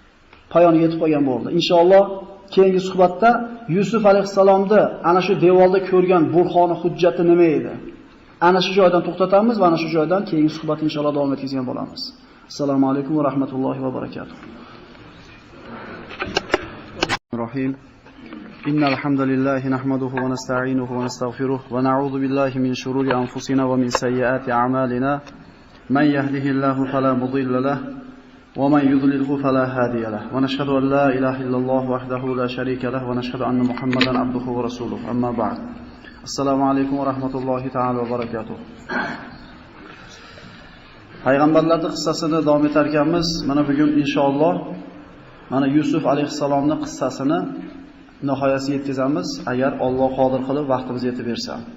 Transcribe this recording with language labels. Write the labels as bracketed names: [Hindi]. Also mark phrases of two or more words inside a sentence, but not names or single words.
[Uzbek] Vaqtimiz poyoniga yetib qolgan bo'ldi. Inshaalloh keyingi suhbatda Yusuf alayhisalomni ana shu devorda ko'rgan burxoni hujjati nima edi? Ana shu joydan to'xtatamiz va ana shu joydan keyingi suhbat inshaalloh davom etkazgan bo'lamiz. [Arabic] السلام عليكم ورحمة الله وبركاته. رحيم. إن الحمد لله نحمده ونستعينه ونستغفره ونعوذ بالله من شرور أنفسنا ومن سيئات أعمالنا. من يهده الله فلا مضل له ومن يضلل فلا هادي له. ونشهد أن لا إله إلا الله وحده لا شريك له ونشهد أن محمدا عبده ورسوله. أما بعد. السلام عليكم ورحمة الله تعالى وبركاته. [Uzbek] Payg'ambarlarning qissasini davom etar ekanmiz. Mana bugun inshaalloh mana Yusuf alayhisalomning qissasini nihoyasiga yetkazamiz, agar Alloh qodir qilib vaqtimiz yetib bersa.